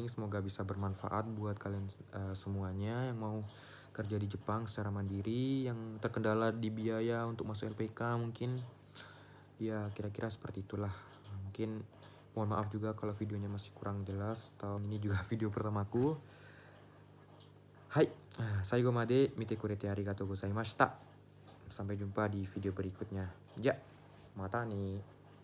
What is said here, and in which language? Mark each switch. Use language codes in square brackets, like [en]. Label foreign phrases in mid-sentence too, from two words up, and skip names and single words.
[id] Semoga bisa bermanfaat buat kalian semuanya yang mau kerja di Jepang secara mandiri, yang terkendala di biaya untuk masuk LPK mungkin. Ya kira-kira seperti itulah. Mungkin mohon maaf juga kalau videonya masih kurang jelas, atau ini juga video pertamaku. [ja] Hai, 最後まで見てくれてありがとうございました. [id] Sampai jumpa di video berikutnya. Ya, mata nih.